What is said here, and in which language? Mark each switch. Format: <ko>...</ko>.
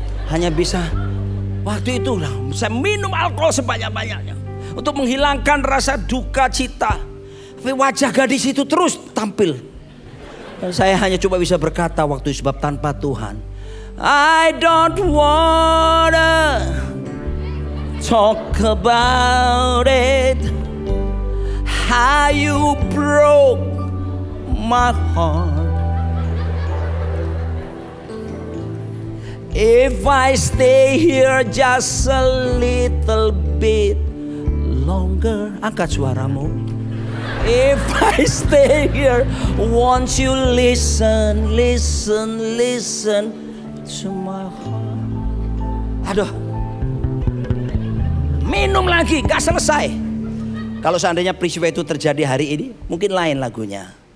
<id>Hanya bisa waktu itu saya minum alkohol sebanyak-banyaknya. Untuk menghilangkan rasa duka cita. Tapi wajah gadis itu terus tampil. Dan saya hanya coba bisa berkata waktu itu, sebab tanpa Tuhan.</id> <en>I don't wanna talk about it. How you broke my heart. If I stay here just a little bit longer.</en> <id>Angkat suaramu.</id> <en>If I stay here, won't you listen, listen, listen to my heart.</en> <id>Aduh. Minum lagi, gak selesai. Kalau seandainya peristiwa itu terjadi hari ini, mungkin lain lagunya.</id>